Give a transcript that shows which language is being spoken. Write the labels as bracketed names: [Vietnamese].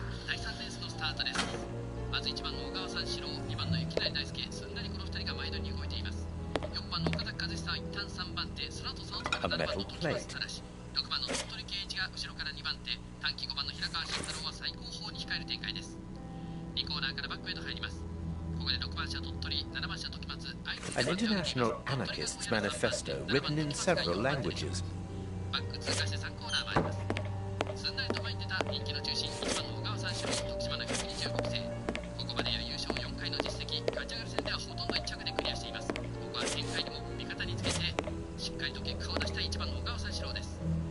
[Japanese] 第3レースのスタートです。まず1番の小川三四郎、2番の雪谷大輔、すんなりこの2人が前取りに動いています。 4番の岡崎和久は一旦3番手、その後その7番の時松正し、6番の鳥取圭一が後ろから2番手、短期5番の平川慎太郎は最後方に控える展開です。 2コーナーからバックへと入ります。ここで6番車鳥取、7番車時松、 [English] An international anarchist's manifesto written in several languages. [Japanese] バック通過して3コーナー回ります。すんなりと前に出た人気の中心、1番の小川三四郎、徳島の125期生。ここまでや優勝4回の実績、勝ち上がり戦ではほとんど1着でクリアしています。ここは展開でも味方につけてしっかりと結果を出したい1番の小川三四郎です。